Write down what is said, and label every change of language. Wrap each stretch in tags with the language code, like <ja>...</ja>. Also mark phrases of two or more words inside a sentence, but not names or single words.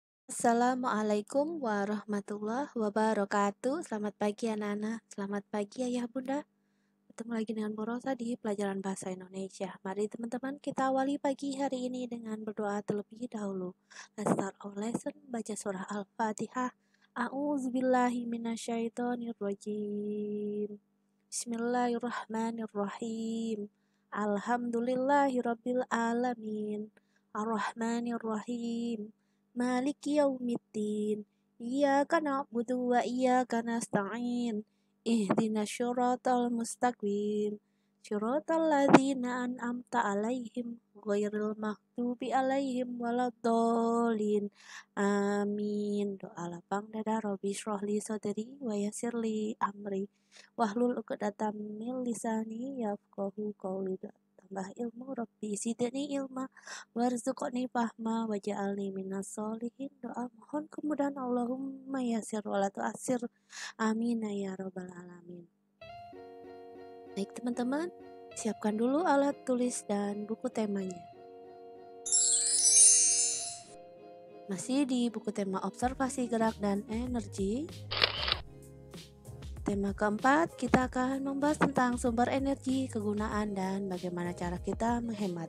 <ar>السلام عليكم ورحمة الله وبركاته.</ar> <id>Selamat pagi anak-anak, selamat pagi ayah bunda. Ketemu lagi dengan Bu Rosa di pelajaran bahasa Indonesia. Mari teman-teman kita awali pagi hari ini dengan berdoa terlebih dahulu.</id> <en>Let's start our lesson,</en> <id>baca surah Al-Fatihah.</id> <ar>أعوذ بالله من الشيطان الرجيم. بسم الله الرحمن الرحيم. الحمد لله رب العالمين. الرحمن الرحيم. مالك يوم الدين. إياك نعبد وإياك نستعين. اهدنا الصراط المستقيم. صراط الذين أنعمت عليهم غير المغضوب عليهم ولا الضالين.</ar> <id>Amin. Doa lapang dada.</id> <ar>رب اشرح لي صدري ويسر لي أمري واحلل عقدة من لساني يفقهوا قولي.</ar> <id>Tambah ilmu,</id> <ar>رب زدني علما وارزقني فهما واجعلني من الصالحين.</ar> <id>Doa mohon kemudahan,</id> <ar>اللهم يسر ولا تعسر. آمين يا رب العالمين.</ar> <id>Baik teman-teman, siapkan dulu alat tulis dan buku temanya. Masih di buku tema observasi gerak dan energi. Tema keempat, kita akan membahas tentang sumber energi, kegunaan, dan bagaimana cara kita menghemat.</id>